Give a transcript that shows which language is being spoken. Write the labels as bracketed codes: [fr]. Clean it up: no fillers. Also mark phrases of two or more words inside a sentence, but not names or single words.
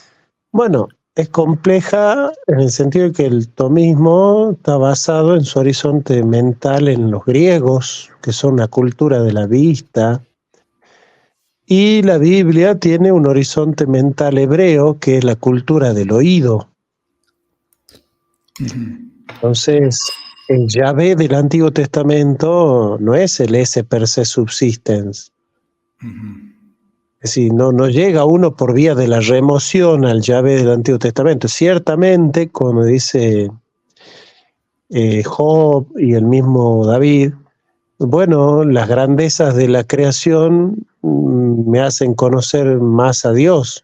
[es] Bueno, es compleja en el sentido de que el tomismo está basado en su horizonte mental en los griegos, que son una cultura de la vista, y la Biblia tiene un horizonte mental hebreo, que es la cultura del oído. Entonces, el Yahvé del Antiguo Testamento no es el [la] esse per se subsistens. [es] Es decir, no llega uno por vía de la remoción al Yahvé del Antiguo Testamento. Ciertamente, como dice Job y el mismo David, bueno, las grandezas de la creación me hacen conocer más a Dios.